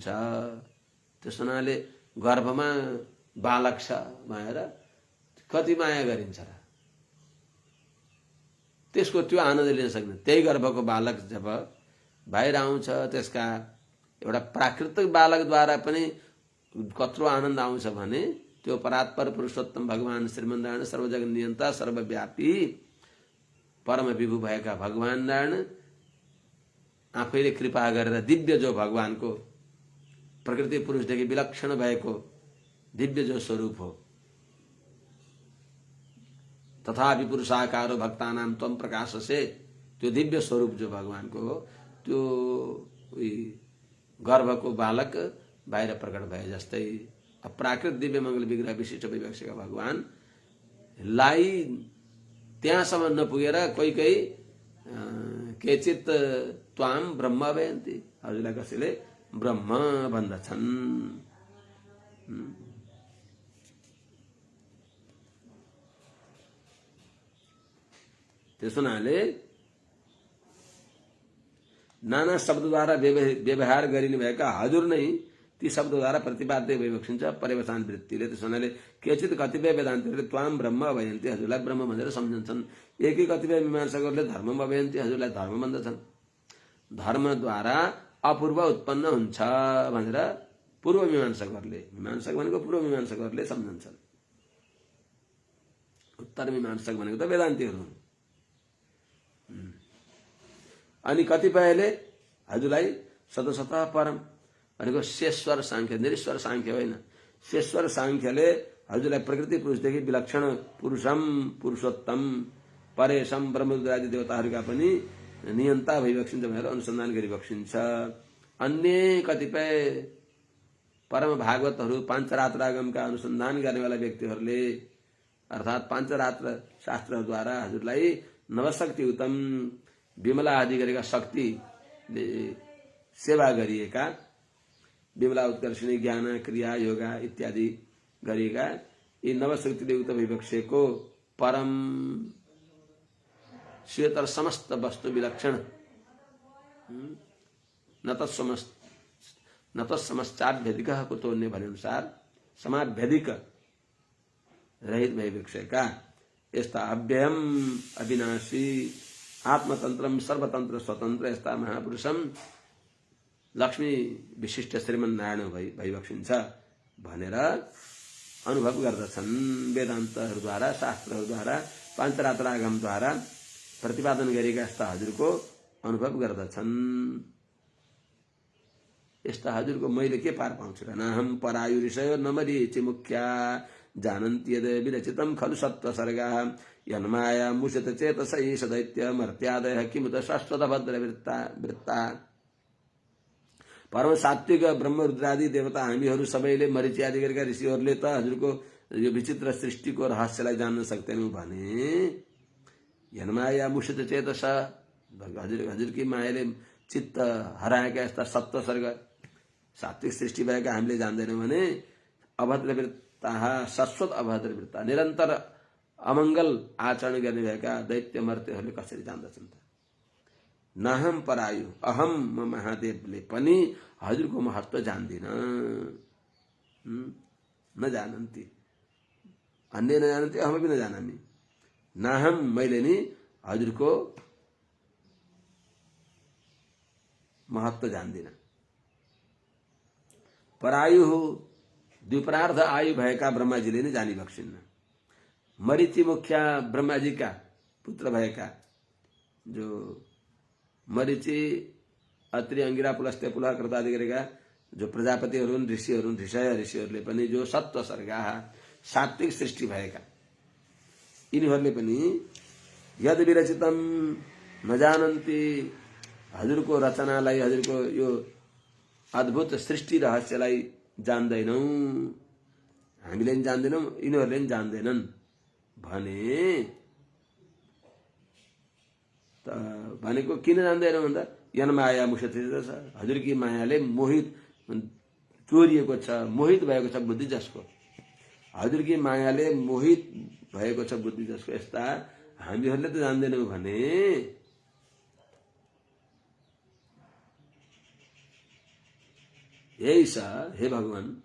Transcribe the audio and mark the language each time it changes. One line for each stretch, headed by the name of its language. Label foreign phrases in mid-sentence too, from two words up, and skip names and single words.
Nepali: त्यस हुनाले गर्भमा बालक छ भनेर कति माया गरिन्छ र? त्यसको त्यो आनन्द लिन सक्दैन। त्यही गर्भको बालक जब बाहिर आउँछ, त्यसका एउटा प्राकृतिक बालकद्वारा पनि कत्रो आनन्द आउँछ भने त्यो परात्पर पुरुषोत्तम भगवान श्रीमन्नारायण सर्वजगत नियन्ता सर्वव्यापी परम विभु भएका भगवान नारायण आफैले कृपा गरेर दिव्य जो भगवानको प्रकृति पुरुषदेखि विलक्षण भएको दिव्य जो स्वरूप हो,
Sanskrit: तथापि पुरुषाकारो भक्तानाम त्वम प्रकाश से,
Nepali: त्यो दिव्य स्वरूप जो भगवानको हो, त्यो गर्भको बालक बाहिर प्रकट भए जस्तै प्राकृत दिव्य मङ्गल विग्रह विशिष्ट विवेक्षका भगवानलाई त्यहाँसम्म नपुगेर कोही कोही
Sanskrit: केचित त्वाम ब्रह्म भयन्ति,
Nepali: हजुरलाई कसैले ब्रह्म भन्दछन्। त्यस हुनाले नाना शब्दद्वारा व्यवहार गरिने भएका हजुर नै ती शब्दद्वारा प्रतिपाद्य विवक्षिन्छ पर्यवसान वृत्तिले। त्यस हुनाले केचित कतिपय वेदान्तीहरूले
Sanskrit: त्वाम ब्रह्म भयन्ति,
Nepali: हजुरलाई ब्रह्म भनेर सम्झन्छन्। एकै कतिपय मीमांसकहरूले
Sanskrit: धर्म भयन्ति,
Nepali: हजुरलाई धर्म भन्दछन्। धर्मद्वारा अपूर्व उत्पन्न हुन्छ भनेर पूर्व मीमांसकहरूले, मीमांसक भनेको पूर्व मीमांसकहरूले सम्झन्छन्। उत्तर मीमांसक भनेको त वेदान्तीहरू हुन्। अनि कतिपयले हजुरलाई सतसत परम भनेको शेश्वर सांख्य, निरीश्वर सांख्य होइन, शेश्वर सांख्यले हजुरलाई प्रकृति पुरुषदेखि विलक्षण
Sanskrit: पुरुषम पुरुषोत्तम परेशम
Nepali: ब्रह्मरुद्रादि देवताहरूका पनि नियन्ता भइबक्सिन्छ भनेर अनुसन्धान गरिबक्सिन्छ। अन्य कतिपय परम भागवतहरू पाञ्चरात्रागमका अनुसन्धान गर्नेवाला व्यक्तिहरूले अर्थात् पाञ्चरात्र शास्त्रद्वारा हजुरलाई नवशक्ति उत्तम विमला आदि गरेका शक्तिले सेवा गरिएका, विमला उत्कर्षिणी ज्ञान क्रिया योगा इत्यादि गरिएका यी नवशक्तिले उक्त विवक्षको परम श्वेतर समस्त वस्तु विलक्षण
Sanskrit: न तत्समश्चाभ्यधिक कुतोन्य
Nepali: भने अनुसार समाभ्यधिक रहित विवक्षका यस्ता अव्ययम अविनाशी आत्मतन्त्रम सर्वतन्त्र स्वतन्त्र यस्ता महापुरुषम लक्ष्मी विशिष्ट श्रीमन्नारायण भइबक्सिन्छ भनेर अनुभव गर्दछन्। वेदान्तहरूद्वारा शास्त्रहरूद्वारा पाञ्चरात्रागमद्वारा प्रतिपादन गरेका यस्ता हजुरको अनुभव गर्दछन्। यस्ता हजुरको मैले के पार पाउँछु र?
Sanskrit: नाहम परायु ऋषयो न मरीचि मुख्या जानन्ति यद विरचितं खलु सत्त्व सर्गा यन्माया मुषित चेतसै सदैत्य मर्त्यादयः किमुत शाश्वत भद्रवृत्ता।
Nepali: परम सात्विक ब्रह्म रुद्रादि देवता हामीहरू सबैले मरीचि आदि गरेका ऋषिहरूले त हजुरको यो विचित्र सृष्टिको रहस्यलाई जान्न सक्दैनौँ भने
Sanskrit: यन्माया मुषित चेतस,
Nepali: हजुरकी मायाले चित्त हराएका यस्ता सत्व सर्ग सात्विक सृष्टि भएका हामीले जान्दैनौँ भने
Sanskrit: अभद्रवृत्ता शाश्वत अभद्रवृत्ता
Nepali: निरन्तर अमङ्गल आचरण गर्ने भएका दैत्य मर्त्यहरूले कसरी जान्दछन् त?
Sanskrit: नाहम परायु,
Nepali: अहम म महादेवले पनि हजुरको महत्त्व जान्दिन,
Sanskrit: नजानन्ति, अन्य नजानन्ति
Nepali: अहम पनि नजानामि। नाहम मैले नि हजुरको महत्त्व जान्दिन। परायु द्विपरार्ध आयु भएका ब्रह्माजीले नै जानी बक्सिन्न।
Sanskrit: मरीचि मुख्या
Nepali: ब्रह्माजीका पुत्र भएका जो मरीचि अत्रि अंगिरा पुलस्त्य पुलह कृतादि गरेका जो प्रजापतिहरू हुन्, ऋषिहरू हुन्, ऋषिहरूले पनि जो
Sanskrit: सत्व सर्गा
Nepali: सात्विक सृष्टि भएका यिनीहरूले पनि
Sanskrit: यद विरचितम नजानन्ति,
Nepali: हजुरको रचनालाई, हजुरको यो अद्भुत सृष्टि रहस्यलाई जान्दैनौँ। हामीले पनि जान्दैनौँ, यिनीहरूले पनि जान्दैनन्। भने त भनेको किन जान्दैन भन्दा
Sanskrit: यन माया मुसत
Nepali: छ, हजुरकी मायाले मोहित चोरिएको छ, मोहित भएको छ बुद्धि जसको, हजुरकी मायाले मोहित भएको छ बुद्धि जसको, यस्ता हामीहरूले त जान्दैनौँ भने यही छ हे भगवान।